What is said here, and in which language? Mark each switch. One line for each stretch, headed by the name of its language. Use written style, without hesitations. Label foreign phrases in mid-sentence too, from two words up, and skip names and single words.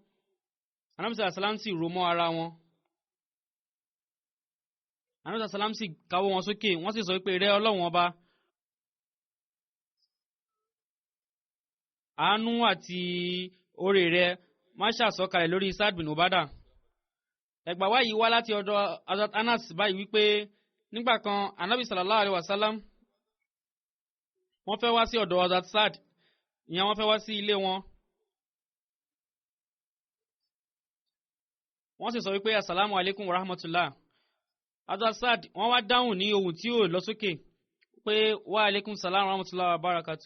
Yoruba: Ànábì sàlám sì rò mọ́ ara wọn. Ànábì sàlám sì káwọ́ wọn sókè, wọ́n sì sọ wípé rẹ́ Ọlọ́run ọba, àánú àti oore rẹ̀ má ṣàsọ̀kalẹ̀ lórí Saad bin Ubada. Ẹgbàá wá yìí wá láti ọ̀dọ̀ Hazrat Anas báyìí wípé nígbà kan Ànábì
Arabic: صلى الله عليه وسلم
Yoruba: wọ́n fẹ́ wá sí ọ̀dọ̀ Hazrat Saad ìyẹn wọ́n fẹ́ wá sí ilé wọn. wọ́n sì sọ wípé
Arabic: السلام عليكم ورحمة الله.
Yoruba: Hazrat wọ́n wá dáhùn ní ohùn tí ó lọ sókè pé
Arabic: وعليكم السلام ورحمة الله وبركاته.